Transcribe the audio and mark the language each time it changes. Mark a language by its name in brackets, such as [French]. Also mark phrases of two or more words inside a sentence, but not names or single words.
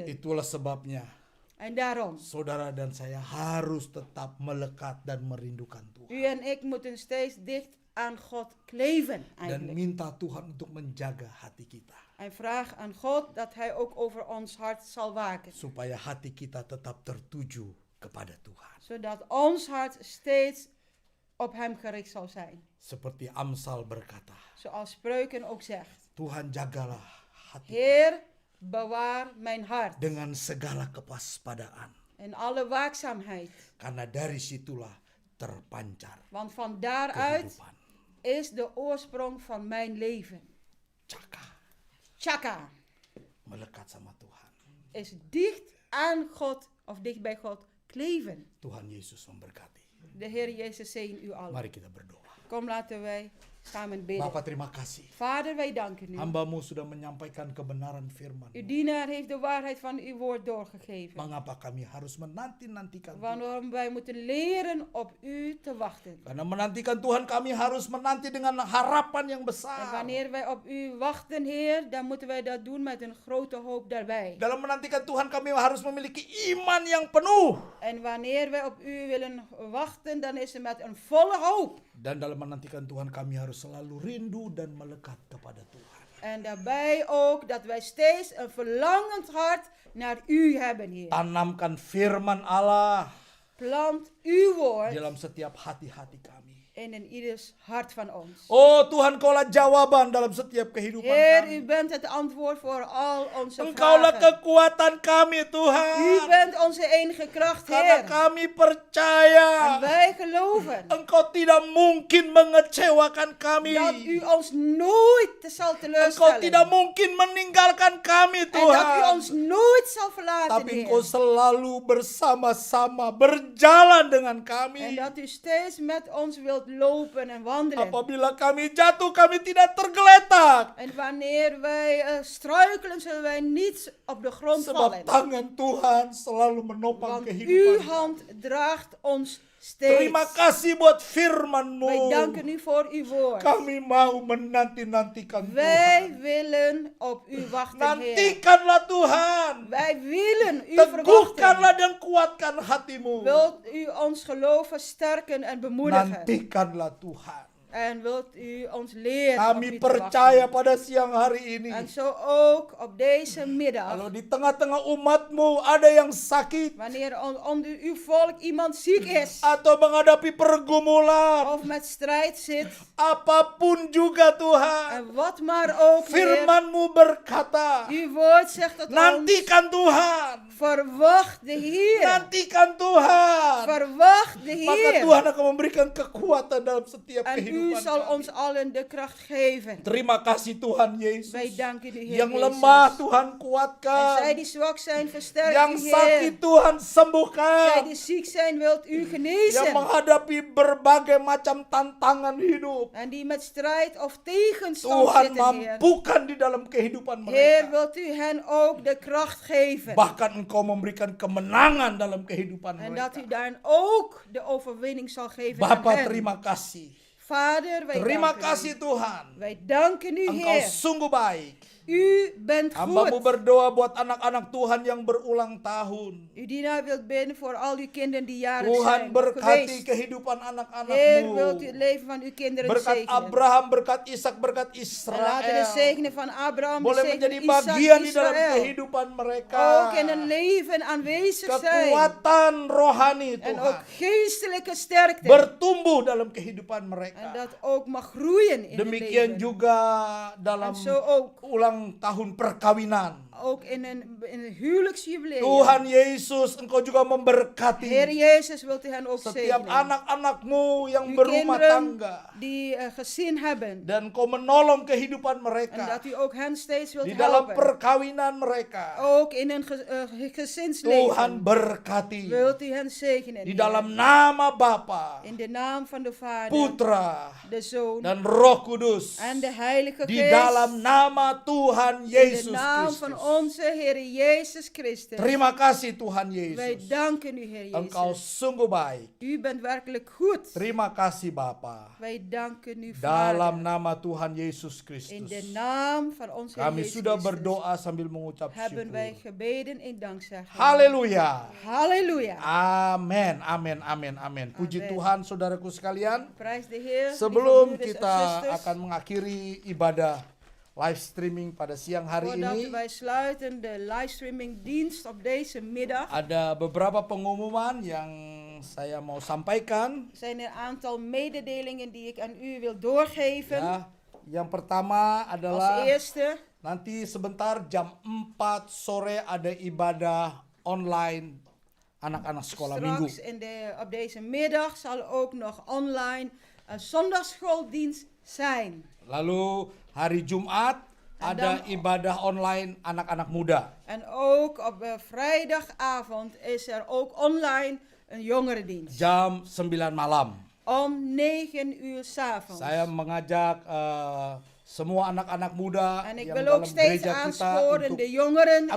[Indonesian] Itulah sebabnya [Dutch] En daarom, [Indonesian] saudara dan saya harus tetap melekat dan merindukan Tuhan. [Dutch] u en ik moeten steeds dicht aan God kleven [Indonesian] Dan [Dutch] eigenlijk. [Indonesian] minta Tuhan untuk menjaga hati kita. [Dutch] En vraag aan God dat Hij ook over ons hart zal waken. [Indonesian] Supaya hati kita tetap tertuju kepada Tuhan. [Dutch] Zodat ons hart steeds op Hem gericht zal zijn. [Indonesian] Seperti Amsal berkata, [Dutch] Zoals Spreuken ook zegt. [Indonesian] Tuhan jagalah hati [Dutch] Heer, bewaar mijn hart [Indonesian] dengan segala kewaspadaan. [Dutch] in alle waakzaamheid. [Indonesian] Karena dari situlah terpancar [Dutch] Want van daaruit [Indonesian] kehidupan. [Dutch] is de oorsprong van mijn leven. [Indonesian] Caka, [Dutch] Chaka [Indonesian] melekat sama Tuhan. [Dutch] is dicht aan God of dicht bij God kleven. [Indonesian] Tuhan Yesus memberkati. [Dutch] De Heer Jezus zegen u allen. [Indonesian] Mari kita berdoa. [Dutch] Kom, laten wij samen bidden. [Indonesian] Bapak, terima kasih. [Dutch] Vader, wij danken u. [Indonesian] Hamba-Mu sudah menyampaikan kebenaran firman. [Dutch] Uw dienaar heeft de waarheid van uw woord doorgegeven. [Indonesian] Mengapa kami harus menanti-nantikan Tuhan? [Dutch] Waarom wij moeten leren op u te wachten. [Indonesian] Karena menantikan Tuhan kami harus menanti dengan harapan yang [Dutch] En [Indonesian] besar. [Dutch] wanneer wij op u wachten, Heer, dan moeten wij dat doen met een grote hoop daarbij. [Indonesian] Dalam menantikan Tuhan kami harus memiliki iman yang penuh. [Dutch] En wanneer wij op u willen wachten, dan is het met een volle hoop. [Indonesian] Dan dalam menantikan Tuhan kami harus selalu rindu dan melekat kepada Tuhan. [Dutch] En daarbij ook dat wij steeds een verlangend hart naar u hebben, Heer. [Indonesian] Tanamkan firman Allah [Dutch] Plant uw woord [Indonesian] dalam setiap hati-hati kami. [Dutch] in ieders hart van ons. [Indonesian] Oh Tuhan, Kaulah jawaban dalam setiap kehidupan [Dutch] Heer, u [Indonesian] kami. [Dutch] bent het antwoord voor al onze [Indonesian] Engkaulah [Dutch] vragen. [Indonesian] kekuatan kami [Dutch] U [Indonesian] Tuhan. [Dutch] bent onze enige kracht, [Indonesian] Karena [Dutch] Heer. [Indonesian] kami [Dutch] En [Indonesian] percaya [Dutch] wij geloven [Indonesian] Engkau tidak mungkin mengecewakan kami. [Dutch] dat u ons nooit zal [Indonesian] Engkau [Dutch] teleurstellen. [Indonesian] tidak mungkin meninggalkan kami [Dutch] En dat u [Indonesian] Tuhan. [Dutch] ons nooit zal verlaten, [Indonesian] Tapi Engkau [Dutch] Heer. [Indonesian] selalu bersama-sama berjalan dengan [Dutch] En [Indonesian] kami. [Dutch] dat u steeds met ons wilt lopen en wandelen. [Indonesian] Apabila kami jatuh, kami tidak tergeletak. [Dutch] En wanneer wij struikelen, zullen wij niet op de grond vallen. [Indonesian] Sebab tangan Tuhan selalu menopang [Dutch] Want uw [Indonesian] kehidupan. [Dutch] hand draagt ons steeds. [Indonesian] Terima kasih buat firman-Mu. [Dutch] Wij danken u voor uw woord. [Indonesian] Kami mau menanti-nantikan [Dutch] Wij [Indonesian] Tuhan. [Dutch] willen op u wachten, Heer. [Indonesian] Nantikanlah Tuhan. [Dutch] Wij willen u verwachten. [Indonesian] Teguhkanlah dan kuatkan hatimu. [Dutch] Wilt u ons geloof versterken en bemoedigen. [Indonesian] Nantikanlah Tuhan. [Dutch] En wilt u ons leren op [Indonesian] Kami [Dutch] u te [Indonesian] percaya [Dutch] wachten. [Indonesian] pada siang hari ini. [Dutch] En zo ook op deze middag. [Indonesian] Kalau di tengah-tengah umatmu ada yang sakit [Dutch] Wanneer onder uw volk iemand ziek is. [Indonesian] atau menghadapi pergumulan, [Dutch] Of met strijd zit. [Indonesian] apapun juga Tuhan, [Dutch] En wat maar ook, Heer. [Indonesian] firman-Mu berkata, [Dutch] Uw woord zegt tot ons. [Indonesian] nantikan Tuhan, [Dutch] Verwacht de Heer. [Indonesian] nantikan Tuhan. [Dutch] Verwacht de [Indonesian] Maka [Dutch] Heer. [Indonesian] Tuhan akan memberikan kekuatan dalam setiap [Dutch] En u [Indonesian] kehidupan [Dutch] zal [Indonesian] kami. [Dutch] ons allen de kracht geven. [Indonesian] Terima kasih Tuhan Yesus. [Dutch] Wij danken u, Heer [Indonesian] Yang [Dutch] Jezus. [Indonesian] lemah Tuhan [Dutch] En zij [Indonesian] kuatkan. [Dutch] die zwak zijn, versterk [Indonesian] Yang [Dutch] u, [Indonesian] sakit [Dutch] Heer. [Indonesian] Tuhan [Dutch] Zij [Indonesian] sembuhkan. [Dutch] die ziek zijn, wilt u [Indonesian] Yang [Dutch] genezen. [Indonesian] menghadapi berbagai macam tantangan hidup. [Dutch] En die met strijd of tegenstand [Indonesian] Tuhan [Dutch] zitten, Heer. [Indonesian] mampukan di dalam kehidupan [Dutch] Heer, [Indonesian] mereka. [Dutch] wilt u hen ook de kracht geven. [Indonesian] Bahkan Engkau memberikan kemenangan dalam kehidupan [Dutch] En dat u [Indonesian] mereka. [Dutch] daarin ook de overwinning zal geven aan [Indonesian] Bapa, [Dutch] hen. [Indonesian] terima kasih. [Dutch] Vader, wij [Indonesian] Terima [Dutch] danken [Indonesian] kasih [Dutch] u. [Indonesian] Tuhan. [Dutch] Wij danken u, [Indonesian] Engkau [Dutch] Heer. [Indonesian] sungguh baik. [Dutch] U bent [Indonesian] Hamba-Mu [Dutch] goed. [Indonesian] berdoa buat anak-anak Tuhan yang berulang tahun. [Dutch] Uw dienaar wilt bidden voor al uw kinderen die jarig [Indonesian] Tuhan [Dutch] zijn of [Indonesian] berkati [Dutch] geweest. [Indonesian] kehidupan [Dutch] Heer, wilt u [Indonesian] anak-anakmu. [Dutch] het leven van uw kinderen [Indonesian] Berkat [Dutch] zegenen. [Indonesian] Abraham, berkat Ishak, berkat [Dutch] En laten de [Indonesian] Israel. [Dutch] zegenen van Abraham, de [Indonesian] Boleh [Dutch] zegenen [Indonesian] menjadi [Dutch] Isaac, [Indonesian] bagian di dalam [Dutch] Israël. [Indonesian] kehidupan mereka. [Dutch] Ook in een leven aanwezig zijn. [Indonesian] Kekuatan rohani [Dutch] En ook [Indonesian] Tuhan. [Dutch] geestelijke sterkte. [Indonesian] Bertumbuh dalam kehidupan [Dutch] En [Indonesian] mereka. [Dutch] dat ook mag groeien in het [Indonesian] Demikian [Dutch] leven. [Indonesian] juga dalam [Dutch] En zo ook. [Indonesian] ulang tahun perkawinan. [Dutch] Ook in een huwelijksjubileum. [Indonesian] Tuhan Yesus, Engkau juga memberkati [Dutch] Heer Jezus wilt u hen ook [Indonesian] setiap [Dutch] zegenen. [Indonesian] anak-anakmu yang [Dutch] Uw [Indonesian] berumah [Dutch] kinderen [Indonesian] tangga. [Dutch] die gezin hebben. [Indonesian] Dan Engkau menolong kehidupan [Dutch] En [Indonesian] mereka. [Dutch] dat u ook hen steeds wilt [Indonesian] Di dalam [Dutch] helpen. [Indonesian] perkawinan mereka. [Dutch] Ook in een gezinsleven. [Indonesian] Tuhan berkati. [Dutch] Wilt u hen zegenen. [Indonesian] Di [Dutch] Heer. [Indonesian] dalam nama Bapa, [Dutch] In de naam van de Vader. [Indonesian] Putra, [Dutch] De Zoon. [Indonesian] dan Roh Kudus. [Dutch] En de Heilige [Indonesian] Di [Dutch] Geest. [Indonesian] dalam nama Tuhan [Dutch] In [Indonesian] Yesus [Dutch] de naam [Indonesian] Kristus. [Dutch] van onze Heer Jezus Christus. [Indonesian] Terima kasih Tuhan [Dutch] Wij [Indonesian] Yesus. [Dutch] danken u, Heer [Indonesian] Engkau [Dutch] Jezus. [Indonesian] sungguh baik. [Dutch] U bent werkelijk goed. [Indonesian] Terima kasih Bapa. [Dutch] Wij danken u, [Indonesian] Dalam [Dutch] Vader. [Indonesian] nama Tuhan Yesus [Dutch] In [Indonesian] Kristus. [Dutch] de naam van onze Heer [Indonesian] Kami [Dutch] Jezus [Indonesian] sudah [Dutch] Christus [Indonesian] berdoa sambil mengucap [Dutch] hebben wij [Indonesian] syukur. [Dutch] gebeden in dankzegging. [Indonesian] Haleluya. [Dutch] Halleluja. [Indonesian] Amin, amin, amin, amin. Puji [Dutch] Amin. [Indonesian] Tuhan saudaraku sekalian. [Dutch] Prijs de Heer. [Indonesian] Sebelum [Dutch] lieve broeders en [Indonesian] kita [Dutch] zusters. [Indonesian] akan mengakhiri ibadah [English] live streaming [Indonesian] pada siang hari [Dutch] Voordat [Indonesian] ini, [Dutch] wij sluiten de livestreaming dienst op deze middag, [Indonesian] ada beberapa pengumuman yang saya mau sampaikan. [Dutch] zijn er een aantal mededelingen die ik aan u wil doorgeven. [Indonesian] Ya, yang pertama [Dutch] Als [Indonesian] adalah [Dutch] eerste, [Indonesian] nanti sebentar jam 4 sore ada ibadah online anak-anak sekolah minggu. [Dutch] straks op deze middag zal ook nog online een zondagschooldienst zijn. [Indonesian] Lalu hari Jumat ada ibadah online anak-anak muda. [Dutch] En ook op vrijdagavond is er ook online een jongerendienst. [Indonesian] jam 9 malam. [Dutch] Om 9 uur 's avonds. [Indonesian] Saya mengajak semua anak-anak muda [Dutch] En ik [Indonesian] yang [Dutch] wil [Indonesian] dalam [Dutch] ook steeds [Indonesian] gereja kita [Dutch] aansporen [Indonesian] untuk [Dutch] de jongeren in